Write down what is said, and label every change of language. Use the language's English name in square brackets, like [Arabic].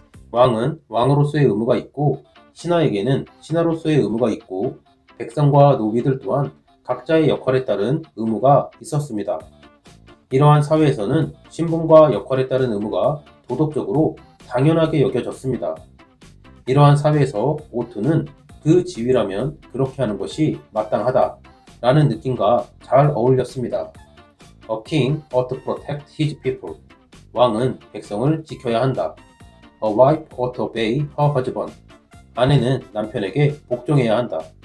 [Korean] 왕은 왕으로서의 의무가 있고, 신하에게는 신하로서의 의무가 있고, 백성과 노비들 또한 각자의 역할에 따른 의무가 있었습니다. 이러한 사회에서는 신분과 역할에 따른 의무가 도덕적으로 당연하게 여겨졌습니다. 이러한 사회에서 오트는 그 지위라면 그렇게 하는 것이 마땅하다 라는 느낌과 잘 어울렸습니다. [English] A king ought to protect his people. [Korean] 왕은 백성을 지켜야 한다. [English] A wife ought to obey her husband. [Korean] 아내는 남편에게 복종해야 한다.